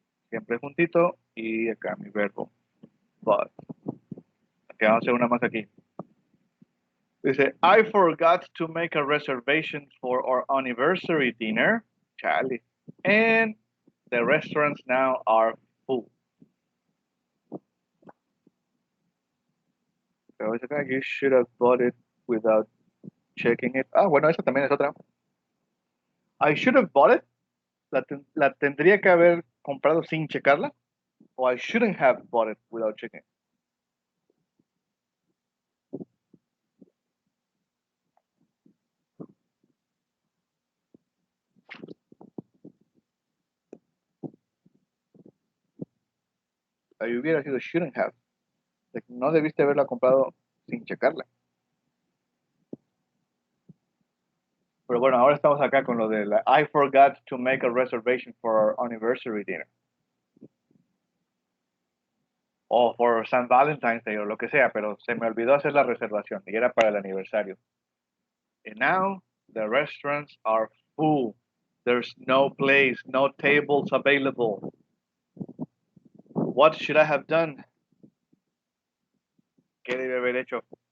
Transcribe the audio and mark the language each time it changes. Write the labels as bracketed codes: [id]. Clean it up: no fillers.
[es] Siempre juntito y acá mi verbo. [en] But. [es] Okay, vamos a hacer una más aquí. Dice, [en] I forgot to make a reservation for our anniversary dinner. [es] Chale. [en] And the restaurants now are full. So it's okay, you should have bought it without checking it. [es] Ah, bueno, esa también es otra. [en] I should have bought it. [es] La tendría que haber comprado sin checarla. [en] O I shouldn't have bought it without checking it. [es] Ahí hubiera sido [en] shouldn't have. Like, [es] no debiste haberla comprado sin checarla. Pero bueno, ahora estamos acá con lo de la [en] I forgot to make a reservation for our anniversary dinner. [es] O [en] for San Valentine's Day [es] o lo que sea, pero se me olvidó hacer la reservación y era para el aniversario. [en] And now the restaurants are full. There's no place, no tables available. What should I have done? [es] ¿Qué debe haber hecho?